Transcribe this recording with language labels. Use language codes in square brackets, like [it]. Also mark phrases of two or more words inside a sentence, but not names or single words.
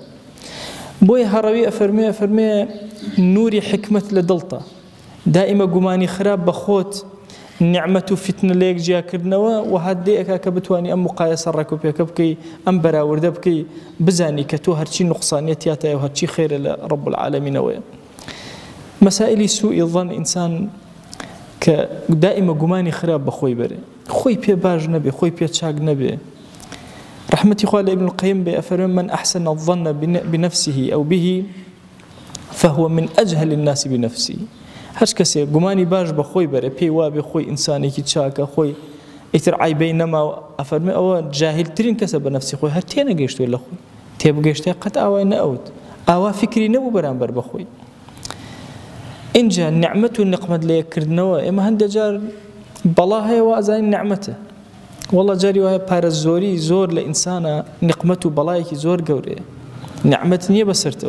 [ckb] بۆیە هەڕەوی ئەفەرمێ نوری حکمت لە دڵتە، دائیمە گومانی خراپ بە خۆت، نعمەت و فتنە لە یەک جیاکردنەوە و هەدێ ئەکا کە بتوانی ئەم مقایسە ڕێکوپێکە بکەی، ئەم بەراوردە بکەی، بزانی کە تۆ هەرچی نوقسانیەت تیاتایە و هەرچی خێرە لە [ar] ڕەب العالەمینەوەیە. [ckb] مەسائلی سوئی ظن ئینسان کە دائیمە گومانی خراپ بە خۆی بەرێ، خۆی پێ باش نەبێ، خۆی پێ چاک نەبێ. رحمەتی خوا لە ئیبن القەیم بێ ئەفەرمێ [ar] من أحسن الظن بنفسه أو به فهو من أجهل الناس بنفسه. [ckb] هەر کەسێک گومانی باش بە خۆی بەرێ، پێی وابێ خۆی ئینسانێکی چاکە، خۆی ئیتر عیبەی نەماوە، ئەفەرمێ ئەوە جاهیلترین کەسە بە نەفسی خۆی، هەر تێنەگەیشتوێ لە خۆی، تێبگەیشتێ قەت ئاوای نەئەوت، ئاوا فکری نەبوو بەرامبەر بە خۆی. اینجا نیعمەت و نقمەت لە یەککردنەوە ئێمە هەندێک جار بەڵا هەیە و ئازانی نیعمەتە، وەڵا جاری وایە پارە زۆری زۆر لە ئینسانە، نقمەت و بەڵایەکی زۆر گەورەیە، نیعمەت نییە بەسەرتەوە.